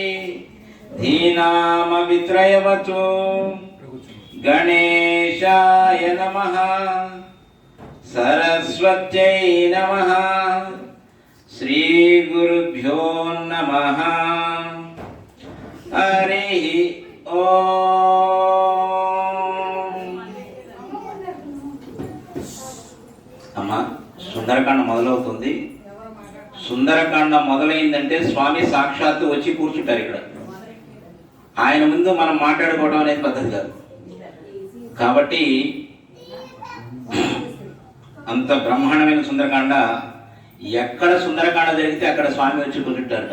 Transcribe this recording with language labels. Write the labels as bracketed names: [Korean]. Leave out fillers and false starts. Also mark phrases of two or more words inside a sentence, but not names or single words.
[Sanskrit] धीनामवित्रयवतु गणेशाय नमः सरस्वत्यै नमः श्री गुरुभ्यो नमः हरि ओम। [Telugu] అమ్మా సుందరకాండ మొదలవుతుంది. సుందరకాండ మొదలైందంటే స్వామి సాక్షాత్తు వచ్చి కూర్చుంటారు ఇక్కడ. ఆయన ముందు మనం మాట్లాడుకోవడం అనేది పద్ధతి కాదు. కాబట్టి అంత బ్రహ్మాండమైన సుందరకాండ, ఎక్కడ సుందరకాండ జరిగితే అక్కడ స్వామి వచ్చి కూర్చుంటారట.